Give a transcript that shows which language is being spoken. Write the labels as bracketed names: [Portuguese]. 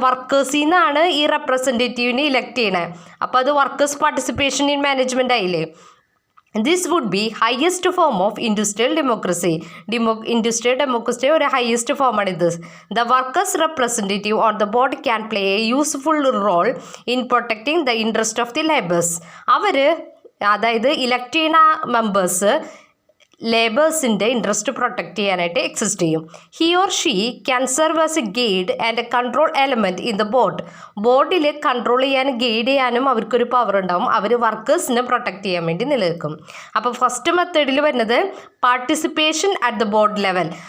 [Malayalam] വർക്കേഴ്സിൽ നിന്നാണ് ഈ റെപ്രസെൻറ്റേറ്റീവിനെ ഇലക്ട് ചെയ്യണേ. അപ്പോൾ അത് വർക്കേഴ്സ് പാർട്ടിസിപ്പേഷൻ ഇൻ മാനേജ്മെൻറ്റ് ആയില്ലേ? [English] This would be highest form of industrial democracy. [Malayalam] Industrial democracy ഒരു highest form ആണിത്. [English] The workers representative on the board can play a useful role in protecting the interest of the laborers. [Malayalam] അതായത് elect ചെയ്യുന്ന members ലേബേഴ്സിൻ്റെ interest protect ചെയ്യാനായിട്ട് exist ചെയ്യും. [English] he or she can serve as a guide and a control element in the ബോർഡിൽ [Malayalam] control ചെയ്യാനും guide ചെയ്യാനും അവർക്കൊരു power ഉണ്ടാവും. അവർ വർക്കേഴ്സിനെ protect ചെയ്യാൻ വേണ്ടി നിലനിൽക്കും. അപ്പോൾ ഫസ്റ്റ് മെത്തേഡിൽ വരുന്നത് participation at the board level.